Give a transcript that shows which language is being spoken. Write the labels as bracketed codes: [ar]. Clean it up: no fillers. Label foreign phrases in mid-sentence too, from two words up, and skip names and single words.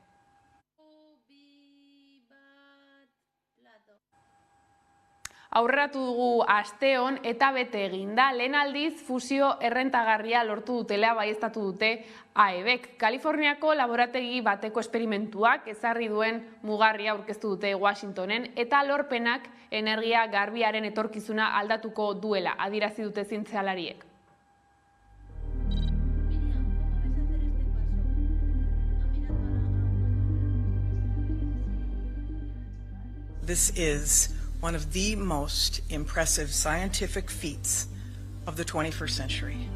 [eu] Aurreratu dugu asteon eta bete eginda, lehen aldiz fusio errentagarria lortu dutela baieztatu dute AEBek. Kaliforniako laborategi bateko esperimentuak ezarri duen mugarria aurkeztu dute Washingtonen eta lorpenak energia garbiaren etorkizuna aldatuko duela, adierazi dute zientzialariek. [en] This is one of the most impressive scientific feats of the 21st century.